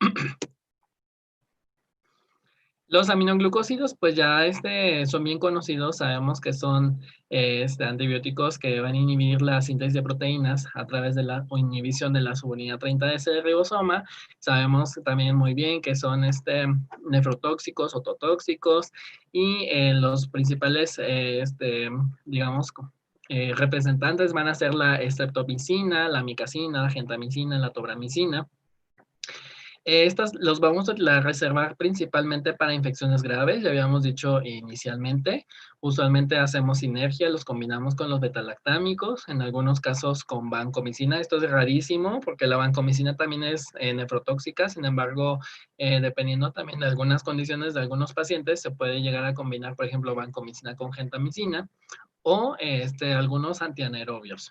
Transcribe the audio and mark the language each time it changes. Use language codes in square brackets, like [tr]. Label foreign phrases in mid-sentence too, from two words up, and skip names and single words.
[es] Los aminoglucósidos, pues ya son bien conocidos, sabemos que son antibióticos que van a inhibir la síntesis de proteínas a través de la inhibición de la subunidad 30S del ribosoma. Sabemos también muy bien que son nefrotóxicos, ototóxicos, y los principales, digamos, representantes van a ser la streptomicina, la amicacina, la gentamicina, la tobramicina. Estas los vamos a reservar principalmente para infecciones graves, ya habíamos dicho inicialmente. Usualmente hacemos sinergia, los combinamos con los betalactámicos, en algunos casos con vancomicina. Esto es rarísimo porque la vancomicina también es nefrotóxica, sin embargo, dependiendo también de algunas condiciones de algunos pacientes, se puede llegar a combinar, por ejemplo, vancomicina con gentamicina o algunos antianaerobios.